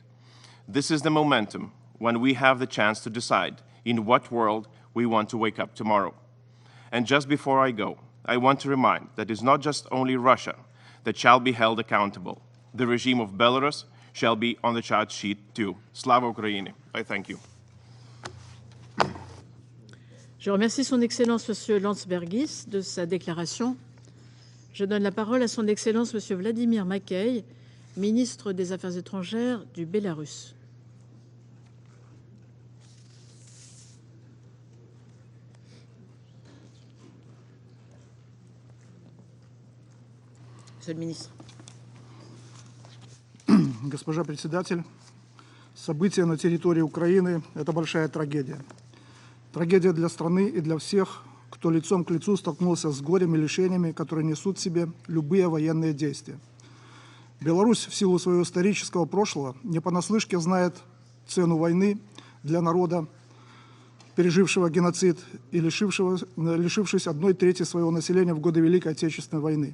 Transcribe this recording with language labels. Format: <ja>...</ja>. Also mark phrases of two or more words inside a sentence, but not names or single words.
<en>This is the momentum when we have the chance to decide in what world we want to wake up tomorrow. And just before I go, I want to remind that it's not just only Russia that shall be held accountable. The regime of Belarus shall be on the charge sheet too.</en> <uk>Слава Україні.</uk> <en>I thank you.</en> <fr>Je remercie son Excellence M. Landsbergis de sa déclaration. Je donne la parole à son Excellence M. Vladimir Makey, ministre des Affaires étrangères du Bélarus. Monsieur le ministre.</fr> <ru>Госпожа председатель, события на территории Украины – это большая трагедия. Трагедия для страны и для всех, кто лицом к лицу столкнулся с горем и лишениями, которые несут в себе любые военные действия. Беларусь в силу своего исторического прошлого не понаслышке знает цену войны для народа, пережившего геноцид и лишившись 1/3 своего населения в годы Великой Отечественной войны.</ru>